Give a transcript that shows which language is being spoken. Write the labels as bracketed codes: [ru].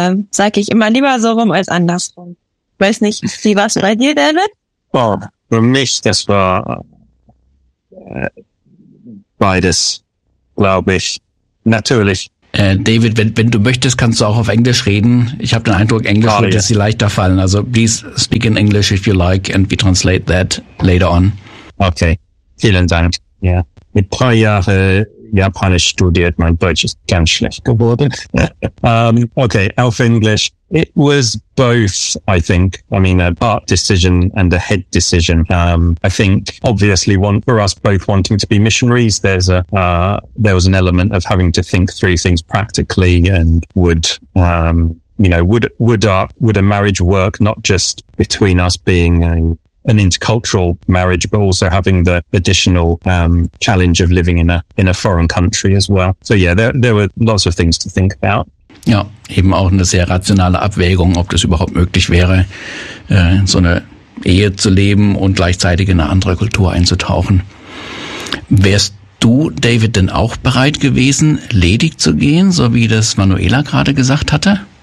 [de] Sage ich immer lieber so rum als andersrum. Weiß nicht, wie war es bei dir, David? Wow, für mich, das war beides, glaube ich. Natürlich. David, wenn du möchtest, kannst du auch auf Englisch reden. Ich habe den Eindruck, Englisch wird dir leichter fallen. [en] Also please speak in English if you like and we translate that later on. [de] Okay, vielen Dank. Ja, mit 3 Jahren Japanisch studiert, mein Deutsch ist ganz schlecht geworden. okay, auf Englisch. [en] It was both, I think. I mean, a heart decision and a head decision. I think, obviously, for us both wanting to be missionaries, there was an element of having to think through things practically and would a marriage work, not just between us being an intercultural marriage, but also having the additional challenge of living in a foreign country as well. So yeah, there were lots of things to think about. [de] Ja, eben auch eine sehr rationale Abwägung, ob das überhaupt möglich wäre, so eine Ehe zu leben und gleichzeitig in eine andere Kultur einzutauchen. Wärst du, David, denn auch bereit gewesen, ledig zu gehen, so wie das Manuela gerade gesagt hatte?